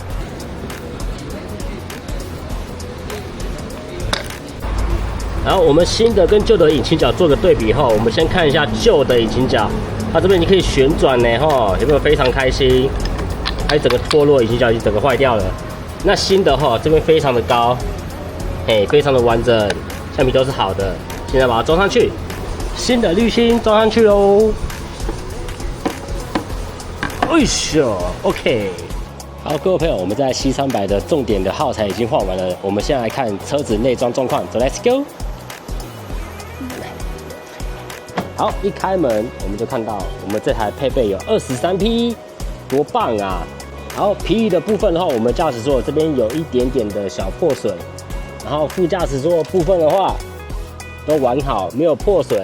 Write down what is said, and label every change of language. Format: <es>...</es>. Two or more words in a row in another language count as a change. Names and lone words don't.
<zh>然後我們新的跟舊的引擎角做個對比後，我們先看一下舊的引擎角，它這邊你可以旋轉呢，哈，有沒有非常開心？還有整個脫落，引擎角已經整個壞掉了。那新的哈，這邊非常的高，嘿，非常的完整，橡皮都是好的。現在把它裝上去，新的濾芯裝上去嘍。哎呦 ，OK。好，各位朋友，我們在 C300 的重點的耗材已經換完了，我們現在來看車子內裝狀況。</zh> <en>So let's go。</en> <zh>好，一開門我們就看到我們這台配備有23匹，多棒啊！好，皮椅的部分的話，我們駕駛座這邊有一點點的小破損，然後副駕駛座的部分的話都完好，沒有破損。</zh>